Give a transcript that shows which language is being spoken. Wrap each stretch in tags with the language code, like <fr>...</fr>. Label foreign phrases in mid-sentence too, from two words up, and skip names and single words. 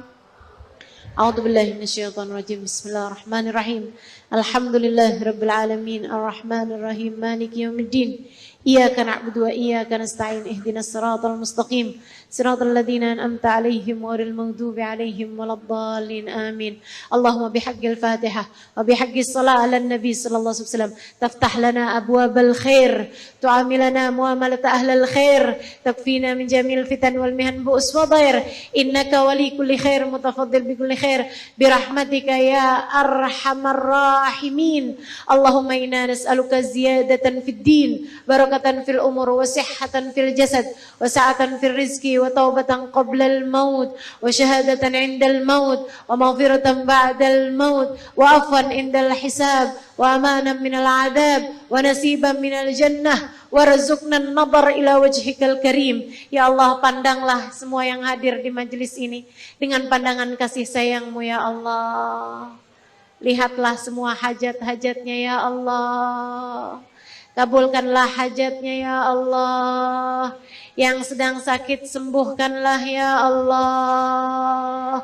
<ar>أعوذ بالله من الشيطان الرجيم. بسم الله الرحمن الرحيم. الحمد لله رب العالمين الرحمن الرحيم مالك يوم الدين. إياك نعبد وإياك نستعين اهدنا الصراط المستقيم صراط الذين أنعمت عليهم غير المغضوب عليهم ولا الضالين آمين. اللهم بحق الفاتحة وبحق الصلاة على النبي صلى الله عليه وسلم تفتح لنا أبواب الخير تعاملنا معاملة أهل الخير تكفينا من جميع الفتن والمحن بؤس وضير إنك ولي كل خير متفضل بكل خير برحمتك يا أرحم الراحمين. اللهم إنا نسألك زيادة في الدين بركة في العمر وصحة في الجسد وسعة في الرزق وتوبة قبل الموت وشهادة عند الموت ومغفرة بعد الموت وعفوا عند الحساب وأمانا من العذاب ونصيبا من الجنة وارزقنا النظر إلى وجهك الكريم. يا الله,</ar> <id>pandanglah semua yang hadir di majelis ini dengan pandangan kasih sayang-Mu</id> <ar>يا الله.</ar> <id>Lihatlah semua hajat-hajatnya</id> <ar>يا الله.</ar> <id>Kabulkanlah hajatnya</id> <ar>يا الله.</ar> <id>Yang sedang sakit sembuhkanlah</id> <ar>يا الله.</ar>